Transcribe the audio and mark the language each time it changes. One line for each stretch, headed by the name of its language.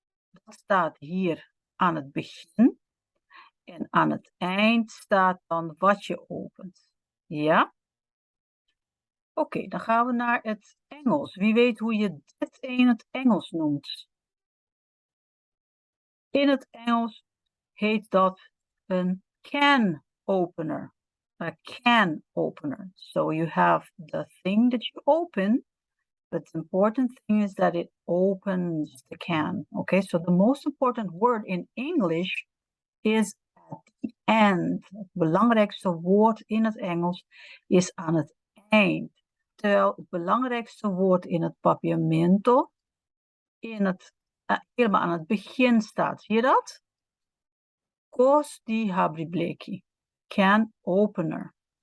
Dutch: Dat staat hier aan het begin. En aan het eind staat dan wat je opent. Ja? Oké, dan gaan we naar het Engels. Wie weet hoe je dit in het Engels noemt? In het Engels heet dat een can opener.
English: A can opener. So you have the thing that you open, but the important thing is that it opens the can. Okay, so the most important word in English is at the end.
Dutch: Het belangrijkste woord in het Engels is aan het eind. Terwijl het belangrijkste woord in het papiamento helemaal aan het begin staat. Zie je dat?
Papiamento: Kos di habri bleki.
English: Can opener.